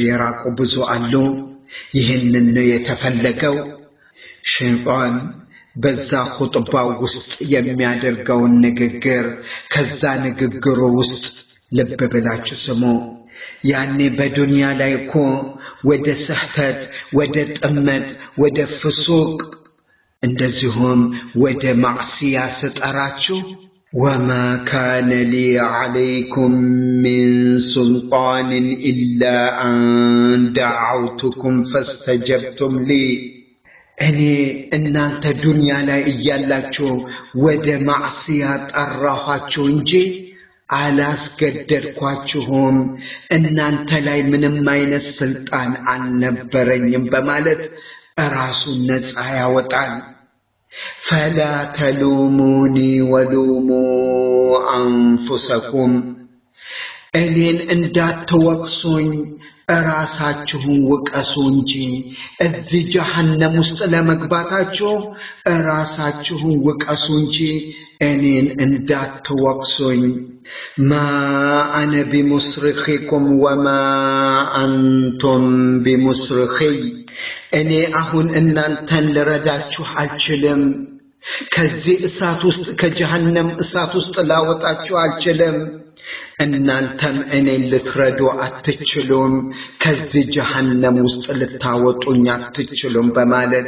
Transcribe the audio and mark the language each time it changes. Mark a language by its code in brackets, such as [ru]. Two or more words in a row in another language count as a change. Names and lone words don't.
[am] የራቁ ብዙ አሉ ይህንን ነው የተፈለገው ሸይጣን በዛ ኹጥባው ውስጥ የሚያደርገው ንግግር ከዛ ንግግሩ ውስጥ ልብ ብላችሁ ስሙ ያኔ በዱንያ ላይ እኮ ወደ ስህተት ወደ ጥመት ወደ ፍሱቅ እንደዚሁም ወደ ማዕሲያ ስጠራችሁ [ar] وما كان لي عليكم من سلطان إلا أن دعوتكم فاستجبتم لي [am] እኔ እናንተ ዱንያ ላይ እያላችሁ ወደ ማዕሲያ ጠራኋችሁ እንጂ አላስገደድኳችሁም እናንተ ላይ ምንም አይነት ስልጣን አልነበረኝም በማለት ራሱን ነፃ ያወጣል [ar] فلا تلوموني ولوموا أنفسكم [am] እኔን እንዳትወቅሱኝ ራሳችሁን ወቀሱ እንጂ እዚህ ጀሃነም ውስጥ ለመግባታችሁ ራሳችሁን ወቀሱ እንጂ እኔን እንዳትወቅሱኝ [ar] ما أنا بمصرخكم وما أنتم بمصرخي [am] እኔ አሁን እናንተን ልረዳችሁ አልችልም ከዚህ እሳት ውስጥ ከጀሃነም እሳት ውስጥ ላወጣችሁ አልችልም እናንተም እኔን ልትረዱ አትችሉም ከዚህ ጀሃነም ውስጥ ልታወጡኝ አትችሉም በማለት